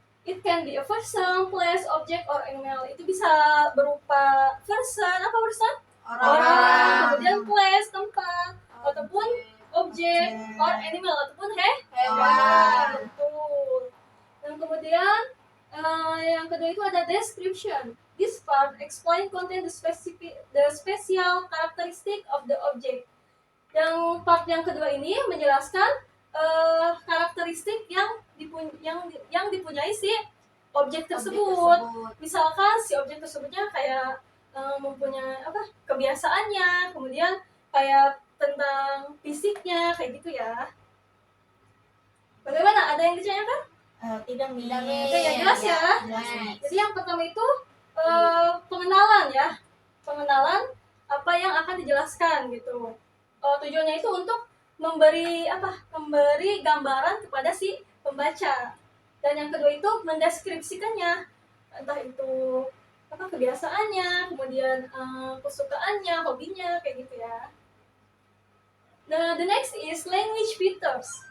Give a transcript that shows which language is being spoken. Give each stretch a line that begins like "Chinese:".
English: It can be a person, place, object, or animal.
Indonesian: Itu bisa berupa person, apa person? Orang. Kemudian place, tempat, ataupun objek,
English: or animal,
Indonesian: ataupun Hewan. Betul. Dan kemudian yang kedua itu ada description.
English: This part explain content the special characteristic of the object.
Indonesian: Yang part yang kedua ini menjelaskan karakteristik yang dipunyai si objek tersebut. Misalkan si objek tersebutnya kayak mempunyai kebiasaannya, kemudian kayak tentang fisiknya, kayak gitu ya. Bagaimana? Ada yang ditanyakan? Tidak, Miss. Oke, ya jelas ya. Jelas. Jadi yang pertama itu pengenalan ya, pengenalan apa yang akan dijelaskan gitu. Tujuannya itu untuk memberi gambaran kepada si pembaca. Dan yang kedua itu mendeskripsikannya, entah itu kebiasaannya, kemudian kesukaannya, hobinya, kayak gitu ya.
English: Nah, the next is language features.